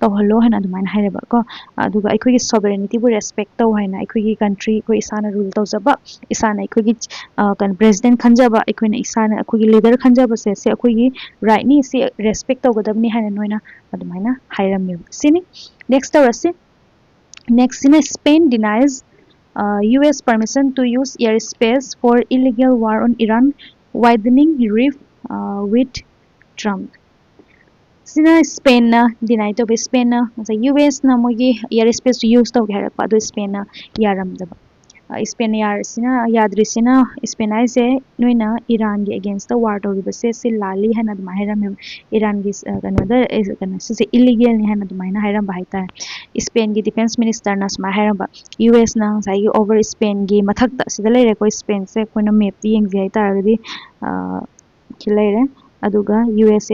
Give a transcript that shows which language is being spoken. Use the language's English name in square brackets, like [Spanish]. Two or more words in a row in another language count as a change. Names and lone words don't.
[Manipuri] ꯇꯧꯍꯜꯂꯣ ꯍꯥꯏꯅ ꯑꯗꯨꯃꯥꯏꯅ ꯍꯥꯏꯔꯦꯕ ꯀꯣ ꯑꯗꯨꯒ ꯑꯩꯈꯣꯏꯒꯤ ꯁꯣꯚꯔꯦꯅꯤꯇꯤꯕꯨ ꯔꯦꯁꯄꯦꯛ ꯇꯧ ꯍꯥꯏꯅ ꯑꯩꯈꯣꯏꯒꯤ ꯀꯟꯇ꯭ꯔꯤ ꯑꯩꯈꯣꯏ ꯏꯁꯥꯅ ꯔꯨꯜ ꯇꯧꯖꯕ ꯏꯁꯥꯅ ꯑꯩꯈꯣꯏꯒꯤ ꯀꯩꯅꯣ ꯄ꯭ꯔꯦꯁꯤꯗꯦꯟ ꯈꯟꯖꯕ ꯑꯩꯈꯣꯏꯅ ꯏꯁꯥꯅ ꯑꯩꯈꯣꯏꯒꯤ ꯂꯤꯗꯔ ꯈꯟꯖꯕꯁꯦ ꯁꯤ ꯑꯩꯈꯣꯏꯒꯤ ꯔꯥꯏꯠꯅꯤ ꯁꯤ ꯔꯦꯁꯄꯦꯛ ꯇꯧꯒꯗꯕꯅꯤ ꯍꯥꯏꯅ ꯅꯣꯏꯅ ꯑꯗꯨꯃꯥꯏꯅ ꯍꯥꯏꯔꯝꯃꯦꯕ ꯁꯤꯅꯤ ꯅꯦꯛꯁ ꯇꯧꯔꯁꯤ ꯅꯦꯛꯁꯁꯤꯅ [English] Spain denies US permission to use airspace for illegal war on Iran, widening rift with Trump. [Manipuri] ꯁꯤꯅ ꯁ꯭ꯄꯦꯟꯅ ꯗꯤꯅꯥꯏ ꯇꯧꯕ ꯁ꯭ꯄꯦꯟꯅ ꯉꯁꯥꯏ ꯌꯨ ꯑꯦꯁꯅ ꯃꯣꯏꯒꯤ ꯏꯌꯔ ꯁ꯭ꯄꯦꯁꯇꯨ ꯌꯨꯁ ꯇꯧꯒꯦ ꯍꯥꯏꯔꯛꯄ ꯑꯗꯨ ꯁ꯭ꯄꯦꯟꯅ ꯌꯥꯔꯝꯗꯕ ꯁ꯭ꯄꯦꯟꯅ ꯌꯥꯗ꯭ꯔꯤꯁꯤꯅ ꯁ꯭ꯄꯦꯟ ꯍꯥꯏꯁꯦ ꯅꯣꯏꯅ ꯏꯔꯥꯟꯒꯤ [English] against war [Manipuri] ꯇꯧꯔꯤꯕꯁꯦ ꯁꯤ ꯂꯥꯜꯂꯤ ꯍꯥꯏꯅ ꯑꯗꯨꯃꯥꯏꯅ ꯍꯥꯏꯔꯝꯃꯦꯕ ꯏꯔꯥꯟꯒꯤ ꯁꯤꯁꯦ ꯏꯂꯤꯒꯦꯜꯅꯤ ꯍꯥꯏꯅ ꯑꯗꯨꯃꯥꯏꯅ ꯍꯥꯏꯔꯝꯕ ꯍꯥꯏꯇꯥꯔꯦ ꯁ꯭ꯄꯦꯟꯒꯤ [English] defence minister [Manipuri] ꯁꯨꯃꯥꯏꯅ ꯍꯥꯏꯔꯝꯕ ꯌꯨ ꯑꯦꯁꯅ ꯉꯁꯥꯏꯒꯤ ꯑꯣꯚꯔ ꯁ꯭ꯄꯦꯟꯒꯤ ꯃꯊꯛꯇ ꯁꯤꯗ ꯂꯩꯔꯦꯀꯣ ꯁ꯭ꯄꯦꯟꯁꯦ ꯑꯩꯈꯣꯏꯅ ꯃꯦꯞꯇ ꯌꯦꯡꯁꯦ ꯍꯥꯏꯇꯥꯔꯒꯗꯤ ꯁꯤ ꯂꯩꯔꯦ ꯑꯗꯨꯒ ꯌꯨ ꯑꯦꯁ